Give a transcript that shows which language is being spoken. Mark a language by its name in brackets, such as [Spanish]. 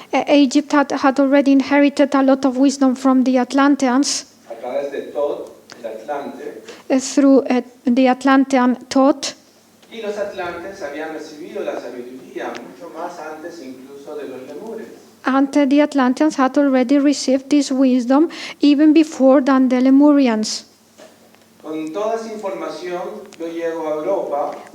[English] Egypt had already inherited a lot of wisdom from the Atlanteans [Spanish] a través de Tot, el Atlante, [English] through the Atlantean thought. [Spanish] y los atlantes habían recibido la sabiduría mucho más antes incluso de los lemures. [English] And the Atlanteans had already received this wisdom even before than the Lemurians. [Spanish] Con toda esa información yo llego a Europa